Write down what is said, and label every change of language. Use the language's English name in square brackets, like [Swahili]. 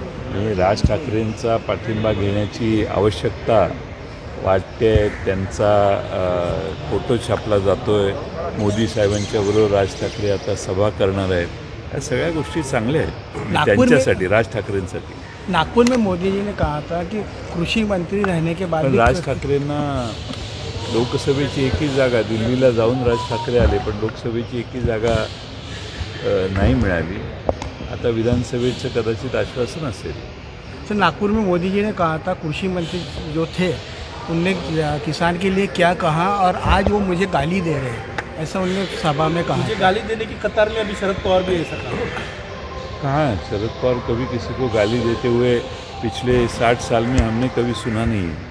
[Marathi] म्हणजे राज ठाकरेंचा पाठिंबा घेण्याची आवश्यकता वाटते. त्यांचा फोटो छापला जातो आहे. मोदी साहेबांच्या बरोबर राज ठाकरे आता सभा करणार आहेत. या सगळ्या गोष्टी चांगल्या आहेत त्यांच्यासाठी, राज ठाकरेंसाठी. [Hindi] नागपुर में मोदी जी ने कहा था कि कृषि मंत्री रहने के बाद [Marathi] पण राज ठाकरेंना लोकसभेची एकही जागा, दिल्लीला जाऊन राज ठाकरे आले पण लोकसभेची एकही जागा नाही मिळाली. आता विधानसभेचं कदाचित आश्वासन असेल. [Hindi] तो नागपुर में मोदी जी ने कहा था, कृषि मंत्री जो थे उनने किसान के लिए क्या कहा और आज वो मुझे गाली दे रहे हैं, ऐसा उन्होंने सभा में कहा. मुझे गाली देने की कतार में अभी शरद पवार भी ऐसा कहा. कहाँ शरद पवार कभी किसी को गाली देते हुए पिछले 60 साल में हमने कभी सुना नहीं.